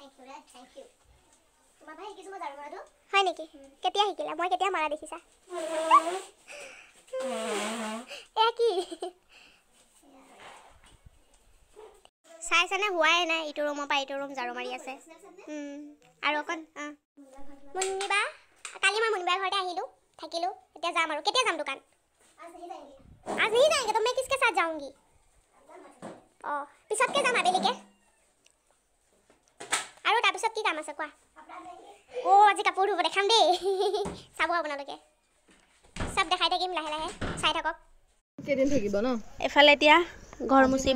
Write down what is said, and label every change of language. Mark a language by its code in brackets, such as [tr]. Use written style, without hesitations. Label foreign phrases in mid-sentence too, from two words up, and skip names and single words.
[as] হয় নেকি কেতিয়া শিকিলা মই কেতিয়া মাৰা দেখিছা এয়া কি চাইছেনে হোৱাই নাই ইটো ৰুমৰ পৰা ইটো ৰুম ঝাৰু মাৰি আছে আৰু অকণ মুনমি বা কালি মই মুনমি বাৰ ঘৰতে আহিলোঁ থাকিলোঁ এতিয়া যাম আৰু কেতিয়া যাম দোকান [hi] आज नहीं जाएंगे तो मैं किसके साथ जाऊंगी [as] পিছতকে যাম আবেলিকে আৰু তাৰপিছত কি কাম আছে কোৱা আজি কাপোৰ ধুব দেখাম দেই চাব আপোনালোকে সব দেখাই থাকিম লাহে লাহে চাই থাকক কেদিন থাকিব ন এফালে এতিয়া ঘৰ মুচিব